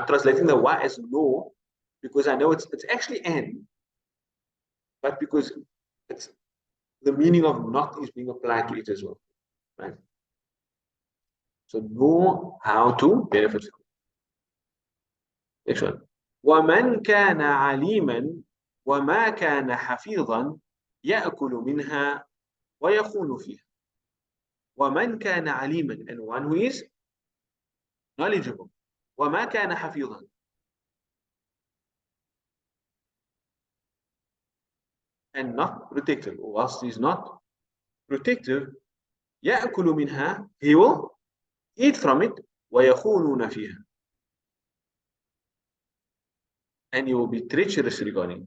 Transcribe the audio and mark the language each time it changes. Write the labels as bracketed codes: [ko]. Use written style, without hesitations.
[en] I'm translating the wa as no because I know it's actually and, but because it's the meaning of not is being applied to it as well, right? So know how to benefit from it. Next one. [ar] ومن كان عليما وما كان حفيظا يأكل منها ويخون فيها. ومن كان عليما, [en] and one who is knowledgeable. [ar] وما كان حفيظا, [en] and not protective, whilst he is not protective, [ar] يأكل منها, [en] he will eat from it, [ar] ويخونون فيها, [en] and he will be treacherous regarding.